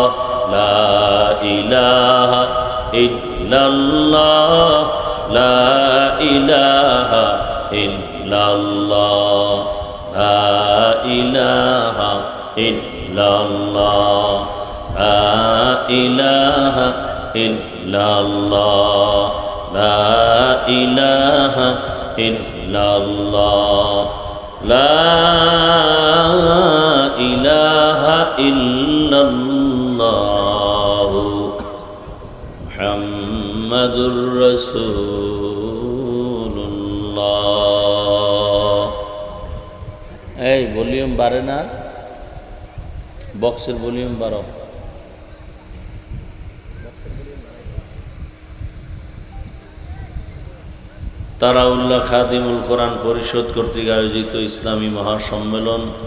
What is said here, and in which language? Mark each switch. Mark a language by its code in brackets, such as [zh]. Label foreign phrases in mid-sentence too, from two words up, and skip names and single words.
[ar] لا الہ الا اللہ لا الہ الا اللہ لا الہ الا اللہ لا الہ الا اللہ لا الہ الا اللہ لا الہ الا اللہ محمد رسول [bn] اللہ এই ভলিউম বাড়ে না বক্সের ভলিউম বাড়াও তারাউল্লাহ খাদিমুল কোরআন পরিষদ কর্তৃক আয়োজিত ইসলামী মহাসম্মেলন